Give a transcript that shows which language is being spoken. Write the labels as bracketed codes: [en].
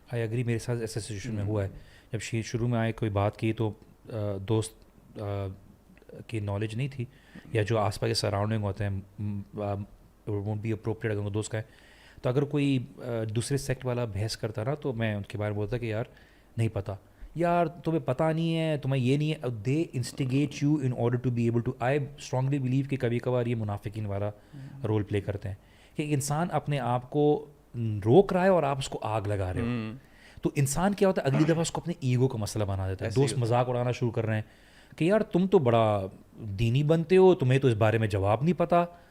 [ur] I agree, میرے ساتھ ایسا سچویشن میں ہوا ہے. جب شروع میں آئے کوئی بات کی تو دوست کی نالج نہیں تھی, یا جو آس پاس کے سراؤنڈنگ ہوتے ہیں [en] won't be appropriate [ur] اگر وہ دوست کا ہے, تو اگر کوئی دوسرے سیکٹ والا بحث کرتا نا تو میں ان کے بارے میں بولتا کہ یار نہیں پتہ, یار تمہیں پتہ نہیں ہے, تمہیں یہ نہیں ہے. [en] They instigate you in order to be able to. I strongly believe [ur] کہ کبھی کبھار یہ منافقین والا رول پلے کرتے ہیں کہ ایک انسان اپنے آپ کو روک رہا ہے اور آپ اس کو آگ لگا رہے ہو. تو انسان کیا ہوتا ہے اگلی دفعہ اس کو اپنے ایگو کا مسئلہ بنا دیتا ہے. دوست مذاق اڑانا شروع کر رہے ہیں کہ یار تم تو بڑا دینی بنتے ہو, تمہیں تو اس بارے میں جواب نہیں پتہ.